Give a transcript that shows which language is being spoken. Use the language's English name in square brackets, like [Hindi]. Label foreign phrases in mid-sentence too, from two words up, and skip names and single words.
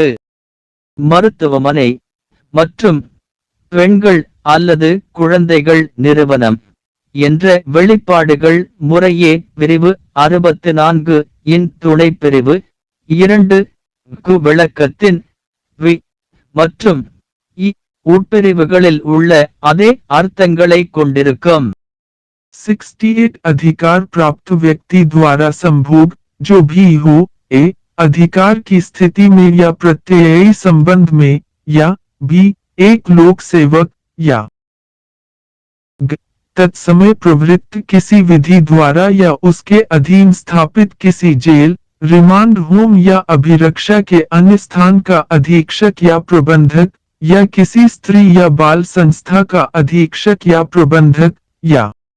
[Tamil] மருத்துவமனை மற்றும் பெண்கள் அல்லது குழந்தைகள் நிறுவனம் என்ற வெளிப்பாடுகள் முறையே பிரிவு 64 இன் துணைப்பிரிவு 2 கு விளக்கத்தின் வி மற்றும் இ உட்பிரிவுகளில் உள்ள அதே अर्थங்களை கொண்டிருக்கும். [Hindi] 68 अधिकार प्राप्त व्यक्ति द्वारा संभोग जो भी हो, ए अधिकार की स्थिति में या प्रत्ययी संबंध में, या बी एक लोक सेवक या तत्समय प्रवृत्त किसी विधि द्वारा या उसके अधीन स्थापित किसी जेल, रिमांड होम या अभिरक्षा के अन्य स्थान का अधीक्षक या प्रबंधक, या किसी स्त्री या बाल संस्था का अधीक्षक या प्रबंधक, या